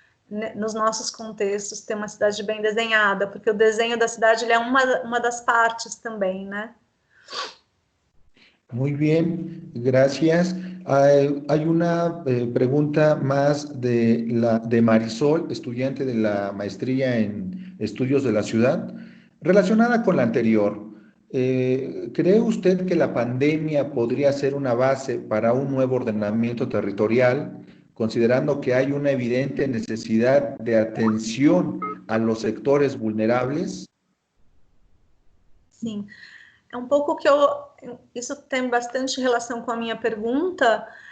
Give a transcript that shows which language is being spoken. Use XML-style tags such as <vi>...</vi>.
<pt>nos nossos contextos, ter uma cidade bem desenhada, porque o desenho da cidade ele é uma das partes também, né?</pt> <es>Muy bien, gracias. Hay una pregunta más de Marisol, estudiante de la maestría en estudios de la ciudad, relacionada con la anterior. ¿Cree usted que la pandemia podría ser una base para un nuevo ordenamiento territorial, considerando que hay una evidente necesidad de atención a los sectores vulnerables?</es> <pt>Sim. É um pouco que isso tem bastante relação com a minha pergunta.</pt>